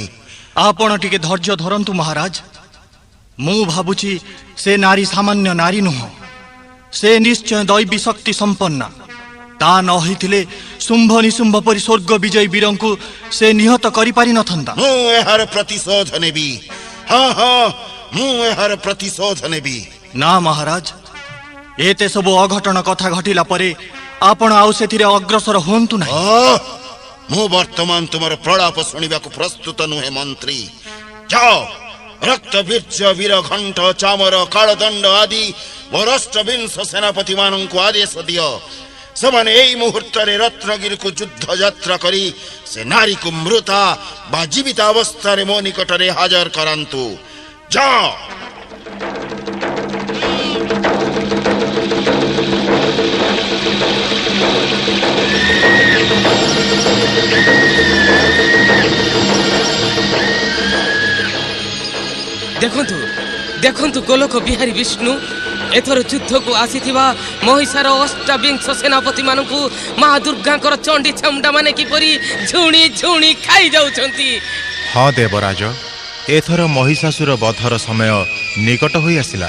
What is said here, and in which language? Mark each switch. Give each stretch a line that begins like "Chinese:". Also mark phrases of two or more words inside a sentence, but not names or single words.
Odia: ଆପଣ ଟିକେ ଧୈର୍ଯ୍ୟ ଧରନ୍ତୁ ମହାରାଜ। ମୁଁ ଭାବୁଛି ସେ ନାରୀ ସାମାନ୍ୟ ନାରୀ ନୁହଁ, ସେ ନିଶ୍ଚୟ ଦୈବୀ ଶକ୍ତି ସମ୍ପନ୍ନା। ତା ନ ହୋଇଥିଲେ ଶୁମ୍ଭ ନିଶୁମ୍ଭ ପରି ସ୍ୱର୍ଗ ବିଜୟୀ ବୀରଙ୍କୁ ସେ ନିହତ କରି ପାରି ନଥାନ୍ତା। ମୁଁ ଏହାର ପ୍ରତିଶୋଧ ନେବି। ହଁ ହଁ ମୁଁ ଏହାର ପ୍ରତିଶୋଧ ନେବି। ନା ମହାରାଜ, ଏତେ ସବୁ ଅଘଟଣ କଥା ଘଟିଲା ପରେ ଆପଣ ଆଉ ସେଥିରେ ଅଗ୍ରସର ହୁଅନ୍ତୁ ନାହିଁ। ମୁଁ ବର୍ତ୍ତମାନ ତୁମର ପ୍ରଳାପ ଶୁଣିବା କୁ ପ୍ରସ୍ତୁତ ନୁହେଁ ମନ୍ତ୍ରୀ। ଯାଅ ରକ୍ତ ବୀର୍ଜ ବୀର ଘଣ୍ଟ ଚାମର କାଳଦଣ୍ଡ ଆଦି ବରଷ୍ଟ ବିଂଶ ସେନାପତି ମାନଙ୍କୁ ଆଦେଶ ଦିଅ ସମାନ ଏଇ ମୁହୂର୍ତ୍ତ ରେ ରତ୍ନଗିରି କୁ ଯୁଦ୍ଧ ଯାତ୍ରା କରି ସେ ନାରୀ କୁ ମୃତା ବା ଜୀବିତ ଅବସ୍ଥା ରେ ମୋ ନିକଟ ରେ ହାଜର କରନ୍ତୁ। ଯାଅ। ଦେଖନ୍ତୁ ଦେଖନ୍ତୁ ଗୋଲୋକ ବିହାରୀ ବିଷ୍ଣୁ ଏଥର ଯୁଦ୍ଧ କୁ ଆସିଥିବା ମହିଷାର ଅଷ୍ଟାବିଂଶ ସେନାପତି ମାନଙ୍କୁ ମା ଦୁର୍ଗାଙ୍କର ଚଣ୍ଡୀ ଚାମୁଣ୍ଡା ମାନେ କିପରି ଝୁଣି ଝୁଣି ଖାଇ ଯାଉଛନ୍ତି। ହଁ ଦେବରାଜ, ଏଥର ମହିଷାସୁର ବଧର ସମୟ ନିକଟ ହୋଇ ଆସିଲା।